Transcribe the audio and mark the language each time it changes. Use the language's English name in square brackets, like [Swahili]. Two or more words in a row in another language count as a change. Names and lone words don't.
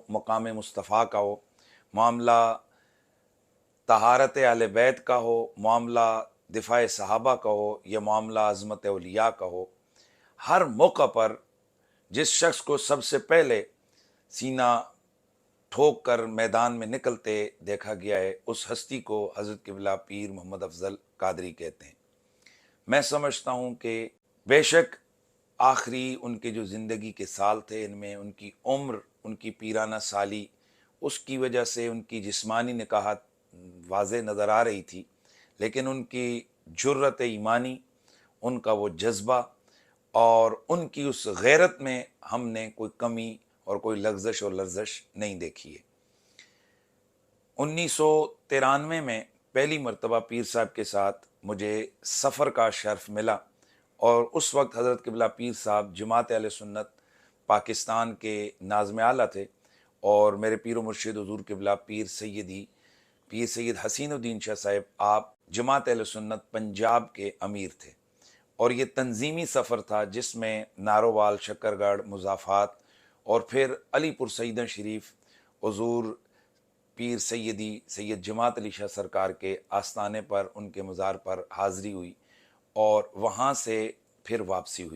[Urdu] مقام مصطفیٰ کا ہو، معاملہ طہارت اہل بیت کا ہو، معاملہ دفاع صحابہ کا ہو یا معاملہ عظمت اولیا کا ہو، ہر موقع پر جس شخص کو سب سے پہلے سینہ ٹھوک کر میدان میں نکلتے دیکھا گیا ہے، اس ہستی کو حضرت قبلہ پیر محمد افضل قادری کہتے ہیں. میں سمجھتا ہوں کہ بے شک آخری ان کے جو زندگی کے سال تھے، ان میں ان کی عمر، ان کی پیرانہ سالی، اس کی وجہ سے ان کی جسمانی نقاہت واضح نظر آ رہی تھی، لیکن ان کی جرات ایمانی، ان کا وہ جذبہ اور ان کی اس غیرت میں ہم نے کوئی کمی اور کوئی لغزش اور لرزش نہیں دیکھی ہے. 1993 میں پہلی مرتبہ پیر صاحب کے ساتھ مجھے سفر کا شرف ملا اور اس وقت حضرت قبلہ پیر صاحب جماعت اہل سنت پاکستان کے ناظم اعلیٰ تھے اور میرے پیر و مرشد حضور قبلہ پیر سید حسین الدین شاہ صاحب آپ جماعت اہل سنت پنجاب کے امیر تھے اور یہ تنظیمی سفر تھا جس میں نارووال، شکرگڑھ، مضافات اور پھر علی پور سیداں شریف حضور پیر سید جماعت علی شاہ سرکار کے آستانے پر ان کے مزار پر حاضری ہوئی اور وہاں سے پھر واپسی ہوئی.